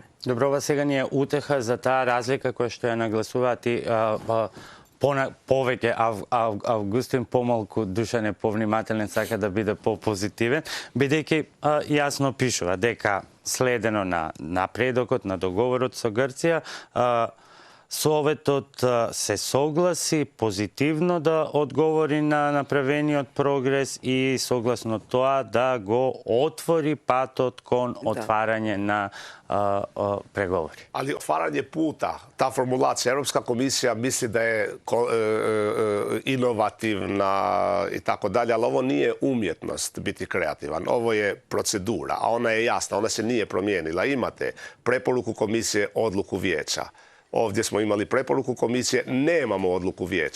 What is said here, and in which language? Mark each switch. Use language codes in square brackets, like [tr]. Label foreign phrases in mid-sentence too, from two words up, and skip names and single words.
[mk] Добро, ова сега ни е утеха за таа разлика која што ја нагласуваат и повеќе Августин, помалку Душан е повнимателен, сака да биде попозитивен, бидејќи јасно пишува дека следено на напредокот, на договорот со Грција, Советот се согласи позитивно да одговори на направениот прогрес и согласно тоа да го отвори патот кон отварање на преговори. [hr] Ali otvaranje puta, ta formulacija, Europska komisija misli da je inovativna i tako dalje, ali ovo nije umjetnost biti kreativan. Ovo je procedura, a ona je jasna, ona se nije promijenila. Imate preporuku komisije, odluku vijeća. Ovdje smo imali preporuku komisije, nemamo odluku vijeća.